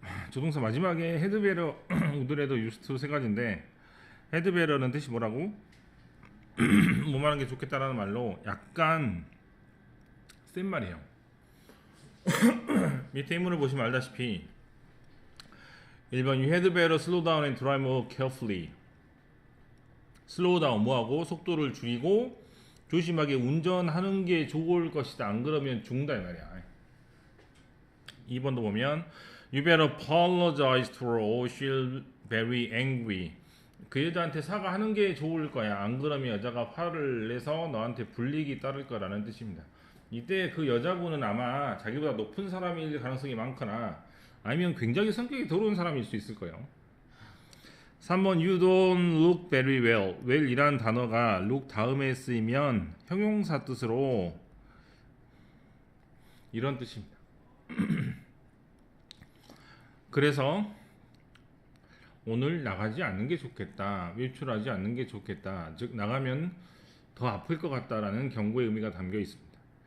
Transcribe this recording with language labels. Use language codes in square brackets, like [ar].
[ko] 조동사 마지막에 헤드베러, 우드레더, 유스트 세 가지인데 헤드베러는 뜻이 뭐라고? 뭐만 하는 게 좋겠다라는 말로 약간 센 말이에요. 밑에 인문을 보시면 알다시피 1번 [en] You had better slow down and drive more carefully. [ko] 슬로우 다운 뭐하고 속도를 줄이고 조심하게 운전하는 게 좋을 것이다. 안 그러면 죽는다 이 말이야. 2번도 보면 [en] You better apologize to her or she'll very angry. [ko] 그 여자한테 사과하는 게 좋을 거야. 안 그러면 여자가 화를 내서 너한테 불이익이 따를 거라는 뜻입니다. 이때 그 여자분은 아마 자기보다 높은 사람일 가능성이 많거나 아니면 굉장히 성격이 더러운 사람일 수 있을 거예요. [en] 3번 You don't look very well. [ko] well이란 단어가 look 다음에 쓰이면 형용사 뜻으로 이런 뜻입니다. 그래서 오늘 나가지 않는 게 좋겠다. 외출하지 않는 게 좋겠다. 즉 나가면 더 아플 것 같다라는 경고의 의미가 담겨 있습니다.